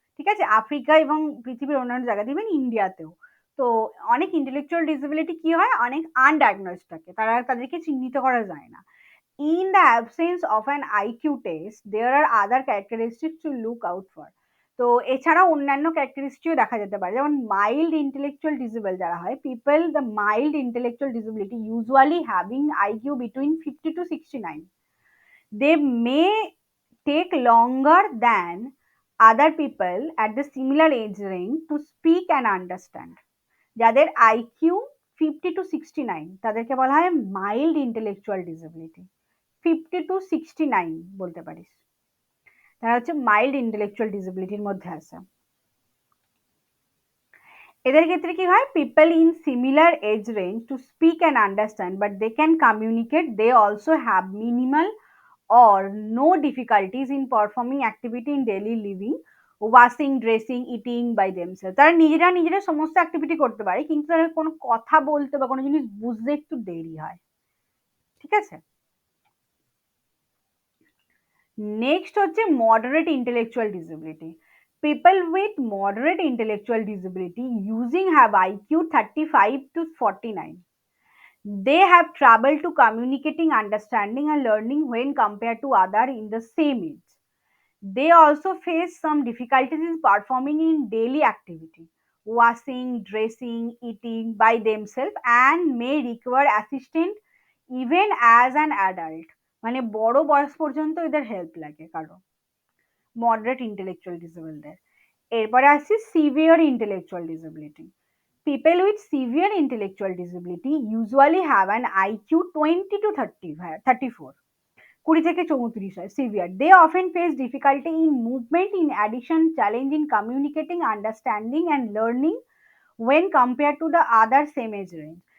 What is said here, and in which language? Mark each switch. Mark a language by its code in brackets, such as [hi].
[bn] ঠিক আছে, আফ্রিকা এবং পৃথিবীর অন্যান্য জায়গা দিবেন ইন্ডিয়াতেও, তো অনেক ইন্টেলেকচুয়াল ডিসেবিলিটি কি হয় অনেক আনডায়াগনোজড থাকে, তাদেরকে চিহ্নিত করা যায় না। [en] In the absence of an IQ test, there are other characteristics to look out for। [bn] তো এছাড়া অন্যান্য ক্যারেক্টারিস্টিকও দেখা যেতে পারে, যেমন মাইল্ড ইন্টেলেকচুয়াল ডিসেবল যারা হয়, [en] People the mild intellectual disability usually having IQ between 50 to 69, they may take longer than other people at the similar age range to speak and understand. [bn] যাদের আইকিউ 50 to 69 তাদেরকে বলা হয় mild intellectual disability. 50 to 69 বলতে পারিস, তারা হচ্ছে mild intellectual ডিসেবিলিটির মধ্যে আছে। এদের ক্ষেত্রে কি হয়, [en] People in similar age range to speak and understand but they can communicate, they also have minimal or no difficulties in performing activity in daily living, washing, dressing, eating by themselves. [bn] তারা নিজেরা নিজেরা সমস্ত activity করতে পারে, কিন্তু তারা কোনো কথা বলতে বা কোনো জিনিস বুঝতে একটু দেরি হয়। ঠিক আছে, নেক্সট হচ্ছে moderate intellectual disability. [en] People with moderate intellectual disability using have IQ 35 to 49. They have trouble to communicating, understanding and learning when compared to other in the same age. They also face some difficulties in performing in daily activity, washing, dressing, eating by themselves, and may require assistance even as an adult. [bn] মানে বড় বয়স পর্যন্ত এদের help লাগে কারো, moderate intellectual ডিসেবলদের। এরপরে আসছে severe intellectual disability. [en] People with severe intellectual disability usually have an IQ 20 to 34, [bn] 20 থেকে 34 হয় severe. [en] They often face difficulty in movement, in addition challenge in communicating, understanding and learning when compare to the other same age range.